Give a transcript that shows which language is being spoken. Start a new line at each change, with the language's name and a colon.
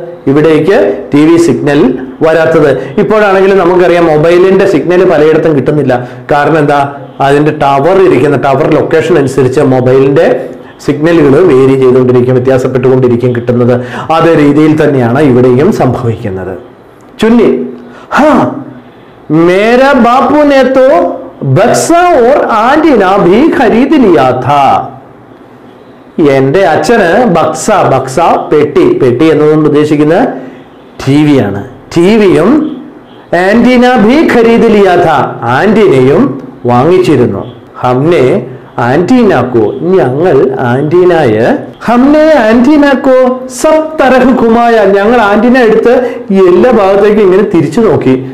Malayalam: ഇവിടേക്ക് TV signal വരാത്തത്. ഇപ്പോഴാണെങ്കിലും നമുക്കറിയാം മൊബൈലിന്റെ സിഗ്നൽ പലയിടത്തും കിട്ടുന്നില്ല. കാരണം എന്താ? അതിന്റെ ടവർ ഇരിക്കുന്ന ടവർ ലൊക്കേഷൻ അനുസരിച്ച് മൊബൈലിന്റെ സിഗ്നലുകൾ വേരി ചെയ്തുകൊണ്ടിരിക്കും, വ്യത്യാസപ്പെട്ടുകൊണ്ടിരിക്കും കിട്ടുന്നത്. അതേ രീതിയിൽ തന്നെയാണ് ഇവിടെയും സംഭവിക്കുന്നത്.
Hindi: ചുന്നി ഹാ മേരാ ബാപ്പു ने तो बक्सा और आंटीना भी खरीद लिया था.
Malayalam: എന്റെ അച്ഛന് ബക്സ പെട്ടി എന്നതുകൊണ്ട് ഉദ്ദേശിക്കുന്നത് TV ആണ്.
Hindi: TVയും ആന്റീന ഭി ഖരീദ് ലിയാ ഥാ,
Malayalam: ആന്റീനയും വാങ്ങിച്ചിരുന്നു.
Hindi: ഹംനെ ആന്റീനാക്കോ,
Malayalam: ഞങ്ങൾ ആന്റീനായെ,
Hindi: ഹംനെ ആന്റീനാക്കോ സബ് തരഹ് ഘുമായ,
Malayalam: ഞങ്ങൾ ആന്റീന എടുത്ത് എല്ലാ ഭാഗത്തേക്കും ഇങ്ങനെ തിരിച്ചു നോക്കി.